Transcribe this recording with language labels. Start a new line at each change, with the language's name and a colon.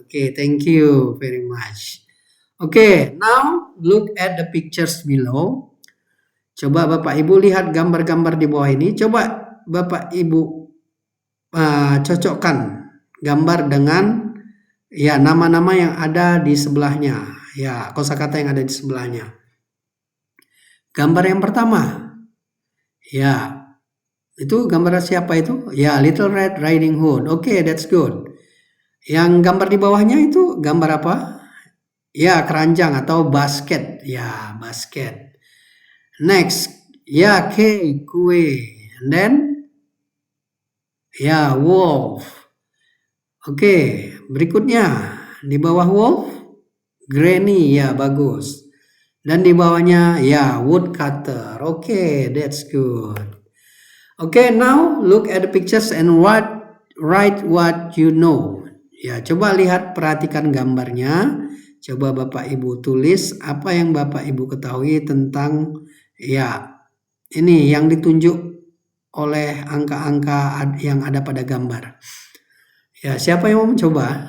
English: Okay, thank you very much. Okay, now look at the pictures below.
Indonesian: Coba Bapak Ibu lihat gambar-gambar di bawah ini. Coba Bapak Ibu cocokkan gambar dengan ya nama-nama yang ada di sebelahnya. Ya, kosakata yang ada di sebelahnya. Gambar yang pertama. Ya, itu gambar siapa itu? Ya, Little Red Riding Hood. Oke,
English: that's good.
Indonesian: Yang gambar di bawahnya itu gambar apa? Ya, keranjang atau basket. Ya, basket.
English: Next, ya, cake, kue. And then, ya, wolf.
Indonesian: Oke, berikutnya di bawah wolf, granny. Ya, bagus. Dan di bawahnya, ya, woodcutter. Oke,
English: that's good. Okay, now look at the pictures and write what you know.
Indonesian: Ya, coba lihat, perhatikan gambarnya. Coba Bapak Ibu tulis apa yang Bapak Ibu ketahui tentang ya ini yang ditunjuk oleh angka-angka yang ada pada gambar. Ya, siapa yang mau mencoba?